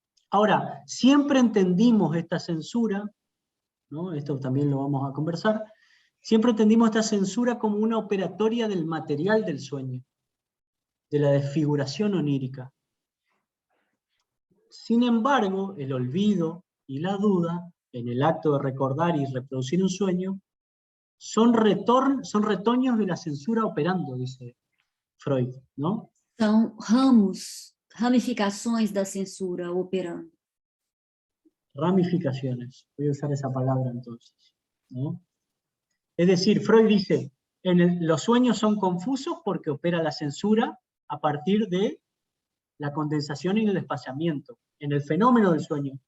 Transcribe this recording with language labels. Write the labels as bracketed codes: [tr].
[es] Ahora, siempre entendimos esta censura, ¿no?, esto también lo vamos a conversar, siempre entendimos esta censura como una operatoria del material del sueño, de la desfiguración onírica. Sin embargo, el olvido y la duda, en el acto de recordar y reproducir un sueño, son retoños de la censura operando, dice Freud, ¿no? [pt] São ramificações da censura operando. [es] Ramificaciones, voy a usar esa palabra entonces, ¿no? Es decir, Freud dice, los sueños son confusos porque opera la censura a partir de la condensación y el espaciamiento, en el fenómeno del sueño.